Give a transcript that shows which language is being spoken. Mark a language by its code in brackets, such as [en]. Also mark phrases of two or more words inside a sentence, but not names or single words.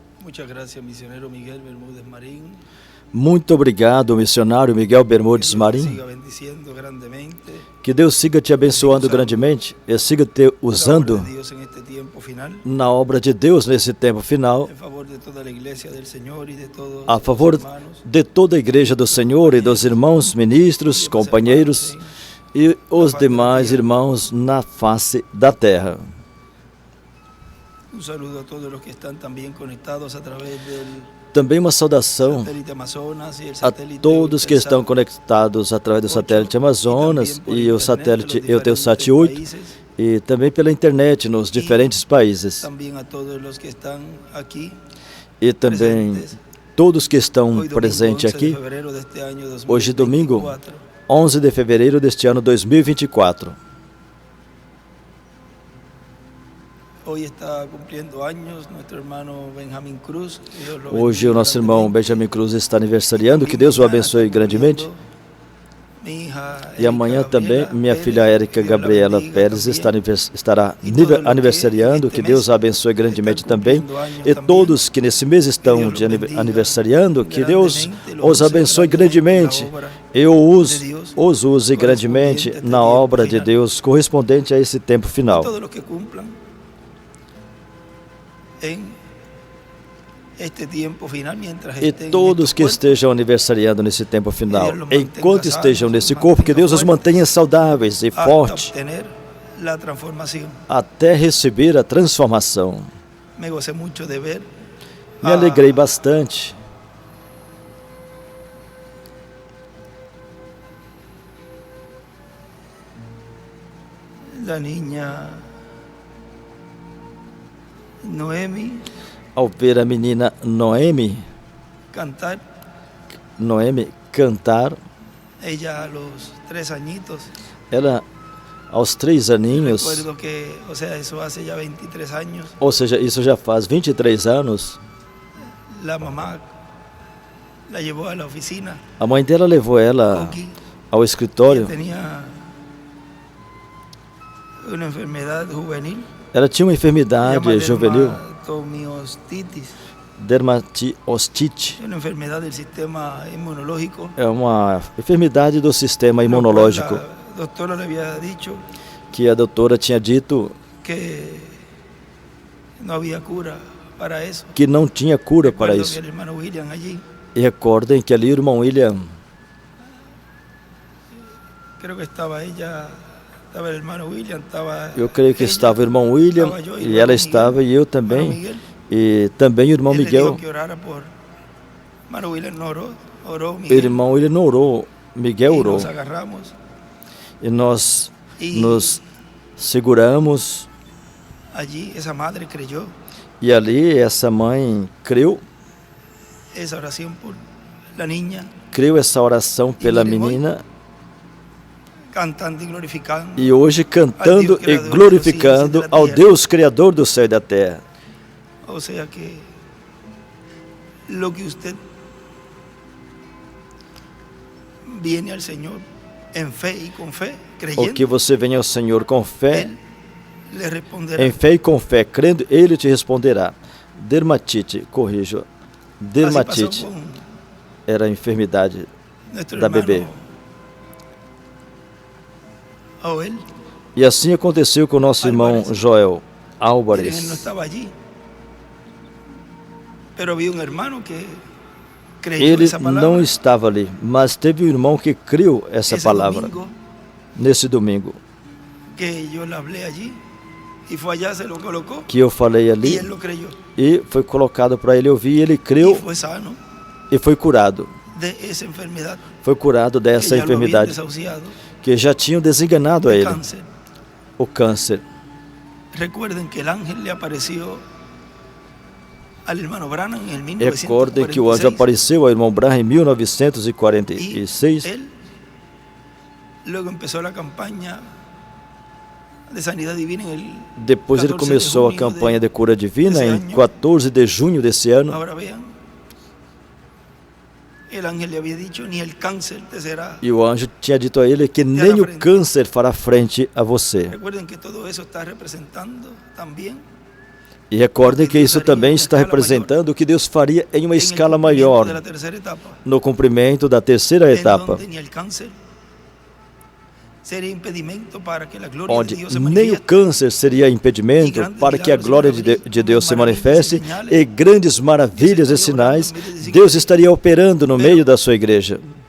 [es] Muchas gracias, misionero Miguel Bermúdez Marín. [pt] Muito obrigado, missionário Miguel Bermudes Marim. [es] Siga bendiciendo grandemente. [pt] Que Deus siga te abençoando grandemente e siga te usando [es] La obra de Dios en este tiempo final, [pt] na obra de Deus nesse tempo final, [es] en favor de toda la iglesia del Señor y de todos [pt] a favor [es] los hermanos. [pt] de toda a igreja do Senhor e dos irmãos, ministros, companheiros e os demais irmãos na face da terra. [es] Un saludo a todos los que están también conectados a través del [pt] Também uma saudação [es] satélite Amazonas y el [pt] a [es] satélite [pt] todos que estão [es] Eutelsat [pt] conectados através do satélite Amazonas e o satélite Eutelsat 8 e também pela internet nos diferentes países. [es] También a todos los que están aquí [pt] E também [es] presentes. [pt] todos que estão [es] Hoy domingo, [pt] presentes [es] 11 de [pt] aqui, [es] febrero de este año [pt] hoje domingo, [es] 2024. [pt] 11 de fevereiro deste ano 2024. [es] Hoy está cumpliendo años nuestro hermano Benjamín Cruz. Que Dios lo [pt] Hoje [es] bendiga [pt] o nosso irmão [es] grandemente. [pt] Benjamin Cruz está aniversariando, que Deus o abençoe grandemente. [es] Mi hija [pt] E amanhã [es] Erika [pt] também [es] Gabriela [pt] minha [es] Pérez, [pt] filha Érica [es] que Dios la [pt] Gabriela [es] bendiga [pt] Pérez [es] también. [pt] estará [es] E todo lo que [pt] aniversariando, [es] este [pt] que Deus a mês abençoe grandemente [es] está [pt] também. [es] cumprindo años [pt] E também, todos que nesse mês estão Deus [es] de los bendiga [pt] aniversariando, que Deus [es] grandemente, los [pt] os [es] use [pt] abençoe grandemente grandemente. na obra E os use [es] correspondiente [pt] grandemente [es] a este [pt] na tempo obra de final. Deus correspondente a esse tempo final. [es] Todos los que cumplan en este tiempo final, mientras [pt] E [es] estén en [pt] todos [es] estos [pt] que [es] cuerpos, [pt] estejam aniversariando nesse tempo final, Deus los mantenha enquanto estejam [es] sanos, [pt] nesse [es] los [pt] corpo, que Deus os mantenha mantenha saudáveis e [es] hasta [pt] fortes [es] obtener la transformación. [pt] até receber a transformação. [es] Me gocé mucho de ver [pt] Me alegrei bastante [es] la niña Noemi [pt] ao ver a menina Noemi [es] cantar. [pt] cantar. [es] Ella a los 3 añitos. [pt] Ela, aos 3 aninhos, [es] Recuerdo que, o sea, eso hace ya 23 años. [pt] ou seja, isso já faz 23 anos, [es] La mamá la llevó a la oficina. [pt] a mãe dela levou ela [es] Coqui, [pt] ao escritório. [es] tenía una enfermedad juvenil [pt] Ela tinha uma enfermidade [es] llamada [pt] juvenil, [es] dermatomiositis, [pt] dermatiostite. [es] una enfermedad del sistema inmunológico. [pt] É uma enfermidade do sistema [es] Lo cual [pt] imunológico, [es] La doctora le había dicho [pt] que a doutora tinha dito [es] que no había cura para eso. [pt] que não tinha cura para [es] Recuerdo [pt] isso. [es] que el hermano William allí, [pt] E recordem que ali o irmão William, [es] creo que estaba ella, estaba el hermano William, estaba [pt] eu creio que [es] ella, [pt] estava o irmão William, [es] estaba yo, [pt] e [es] hermano [pt] ela [es] Miguel, [pt] estava, e eu [es] hermano [pt] também, [es] Miguel. [pt] e também o irmão [es] Él le dijo [pt] Miguel. [es] que orara por hermano William, no oró [pt] O Miguel, irmão ele não orou, Miguel [es] y [pt] orou. [es] nos agarramos [pt] E nós [es] y [pt] nos seguramos, [es] allí esa madre creyó [pt] e ali essa mãe creu [es] esa oración por la niña, [pt] essa oração pela menina, [es] cantando y glorificando. [pt] e hoje cantando e glorificando ao Deus Criador do céu e da terra. [es] O sea que lo que usted viene al Señor en fe y con fe, [pt] O [es] creyendo, [pt] que você venha ao Senhor com fé, [es] Él le responderá. [pt] em fé e com fé, crendo, Ele te responderá. Dermatite, corrijo, [es] Así pasó [pt] dermatite [es] con [pt] era a enfermidade [es] nuestro [pt] da [es] hermano [pt] bebê. [es] Joel, [pt] E assim aconteceu com o nosso irmão Joel [es] él no [pt] Álvares. [es] estaba allí, pero había un hermano que creyó [pt] Ele [es] esa palabra. [pt] não estava ali, mas teve um irmão que creu essa [es] Ese [pt] palavra [es] domingo [pt] nesse domingo, [es] que yo le hablé allí y fue allá, se lo colocó [pt] que eu falei [es] y [pt] ali, [es] él lo creyó [pt] e foi colocado para ele ouvir, ele [es] y [pt] creu [es] fue sano [pt] e foi curado. [es] de esa enfermedad [pt] Foi curado [es] que [pt] dessa [es] ya lo habían [pt] enfermidade [es] desahuciado, [pt] que já tinham desenganado a [es] de [pt] ele, [es] cáncer. [pt] o câncer. [es] Recuerden que el ángel le apareció al hermano Branham en el [pt] Recordem que o anjo [es] 1946 [pt] apareceu ao irmão Branham em [es] y [pt] 1946 [es] él luego empezó la campaña de sanidad divina en el [pt] Depois ele [es] 14 de [pt] começou a [es] junio [pt] campanha de cura divina desse em ano. 14 de junho desse ano. [es] Ahora vean, el ángel le había dicho, ni el cáncer te será. [pt] E o anjo tinha dito a ele que nem o câncer fará frente a você. [es] Recuerden que todo eso está representando también [pt] E recordem que isso também está representando o que Deus faria em uma escala maior, no cumprimento da terceira etapa, onde nem o câncer seria impedimento para que a glória de Deus se manifeste, e grandes maravilhas e sinais Deus estaria operando no meio da sua igreja.